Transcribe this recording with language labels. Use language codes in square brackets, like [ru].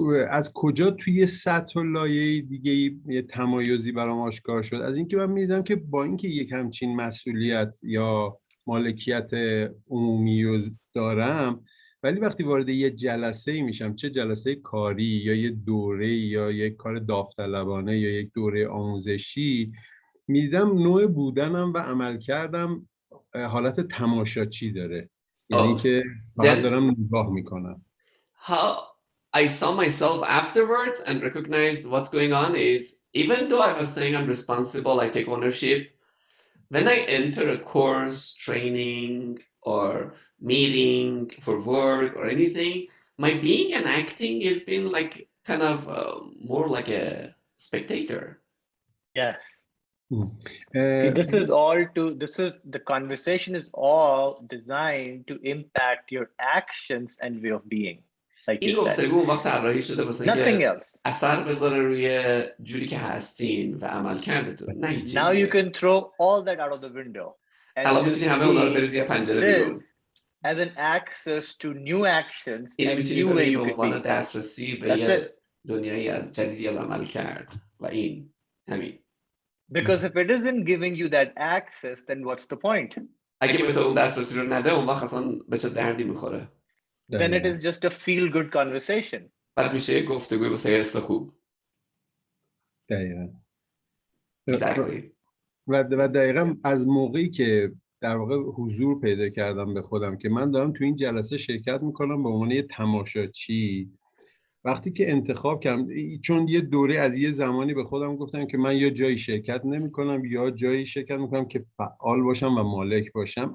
[fa] از کجا توی سطح و لایه دیگه یه تمایزی برام آشکار شد؟ از اینکه من می‌دیدم که با اینکه یک همچین مسئولیت یا مالکیت عمومی رو دارم، ولی وقتی وارد یه جلسه‌ای میشم، چه جلسه کاری یا یه دوره یا یک کار داوطلبانه یا یک دوره آموزشی، می‌دیدم نوع بودنم و عمل کردم حالت تماشاچی داره. یعنی که فقط دارم نگاه میکنم. [en] How I saw myself afterwards and recognized what's going on is, even though I was saying I'm responsible, I take ownership, when I enter a course, training, or meeting for work or anything, my being and acting has been like kind of more like a spectator. Yes. See, the conversation is all designed to impact your actions and way of being. [fa] این گفتگو وقت طراحی شده واسه اینکه اثر بذاره روی جوری که هستین و عمل کردتون، نه هیچ چیزی. [en] Now you can throw all that out of the window [fa] الان میتونی همه اونا رو بریزی پنجره بیرون. [en] As an access to new actions and new way you can be. [fa] دسترسی به یه دنیایی از جدیدی از عمل کرد و این همین. [en] Because if it isn't giving you that access, then what's the point? [fa] اگه به تو اون دسترسی رو نده، اون وقت اصلا به چه دردی میخوره؟ [en] Then it is just a feel-good conversation. [fa] بعد میشه یک گفتگوی واسه حس خوب. دقیقاً. [en] Exactly. [fa] و دقیقاً از موقعی که در واقع حضور پیدا کردم به خودم که من دارم تو این جلسه شرکت میکنم به عنوان یه تماشاچی، وقتی که انتخاب کردم، چون یه دوره از یه زمانی به خودم گفتم که من یا جایی شرکت نمی‌کنم یا جایی شرکت می‌کنم که فعال باشم و مالک باشم.